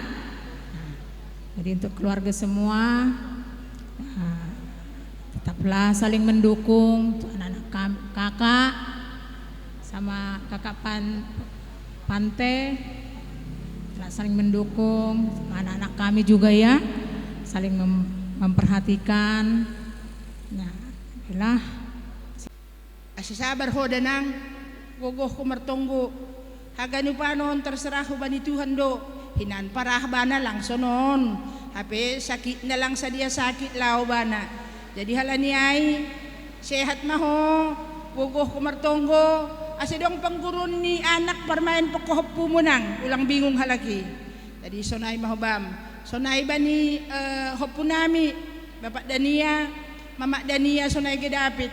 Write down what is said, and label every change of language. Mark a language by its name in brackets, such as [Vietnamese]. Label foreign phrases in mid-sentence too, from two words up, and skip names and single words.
[Indonesian] Jadi untuk keluarga semua, tetaplah saling mendukung. Untuk anak-anak kakak sama kakak Pante, saling mendukung. Sama anak-anak kami juga ya, saling memperhatikan. Nah, inilah. [Batak Simalungun] Asisabar ho danang, gogoh ko martonggo. Hagani panon terserah ho bani Tuhan do. Hinan parah bana lang sonon, hape sakit na lang sa dia sakit lao bana. Jadi halani ay sehat maho, gugoh kumartonggo, asidong panggurun ni anak parmain pakohop pumunang, ulang bingung halaki. Jadi sonay mahobam, sonay ba ni hopunami, Bapak Dania, Mama Dania sonay gedapit.